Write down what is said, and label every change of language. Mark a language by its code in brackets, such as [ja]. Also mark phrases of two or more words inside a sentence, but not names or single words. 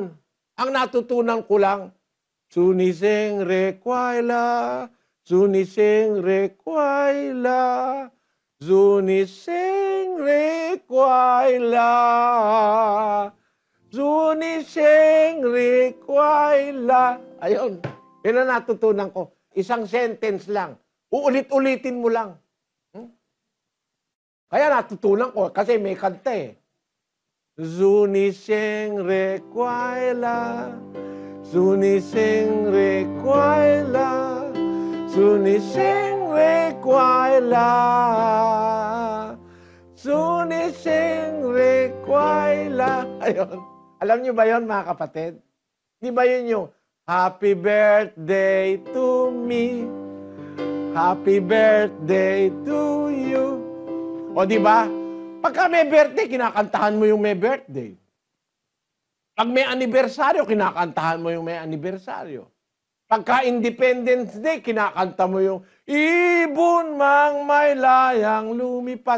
[tl] Ang natutunan ko lang, Suniseng Rekwaila, Suniseng Rekwaila, Zuniseng Rekwaila, Zuniseng Rekwaila. Ayun, yun ang natutunan ko. Isang sentence lang. Uulit-ulitin mo lang. Kaya natutunan ko kasi may kanta eh. Zuniseng Rekwaila, Zuniseng Rekwaila, Zuniseng Rekwaila, Suniseng Rekwaila. Ayun. Alam niyo ba yun, mga kapatid? Di ba yun yung [en] Happy birthday to me, Happy birthday to you. [tl] O di ba? Pagka may birthday, kinakantahan mo yung may birthday. Pag may anibersaryo, kinakantahan mo yung may anibersaryo. Pagka Independence Day, kinakanta mo yung ibon mang may layang lumipad.